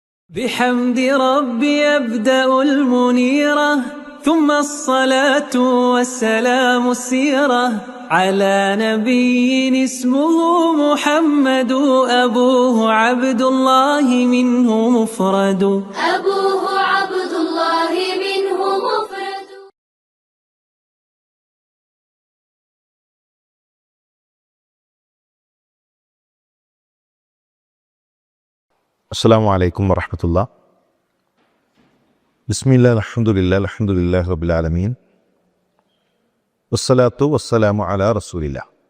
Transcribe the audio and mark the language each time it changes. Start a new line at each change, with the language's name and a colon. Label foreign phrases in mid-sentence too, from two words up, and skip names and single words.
Arabic: بحمد ربي أبدأ المنيرة ثم الصلاة والسلام السيرة على نبي اسمه محمد أبوه عبد الله منه مفرد أبوه عبد الله منه مفرد. السلام عليكم ورحمة الله. بسم الله الحمد لله رب العالمين والصلاة والسلام على رسول الله.